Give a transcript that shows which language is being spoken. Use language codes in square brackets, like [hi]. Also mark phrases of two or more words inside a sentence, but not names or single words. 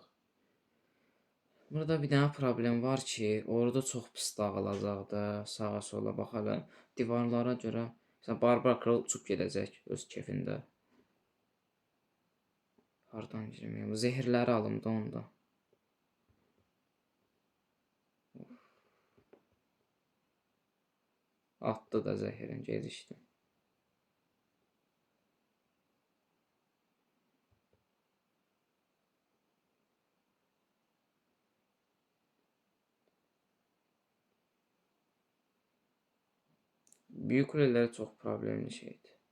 [az] Burada bir dənə problem var ki, orada çox pis dağılacaq da, sağa sola bax hələ divarlara görə. Məsələn, Barbar Kral uçub gedəcək öz kefində. Hardan girməyəm? Zehirləri alım da onda. Attı da zəhirin, gecikdi. [tr] Büyük kuleleri çok problemli şeydi.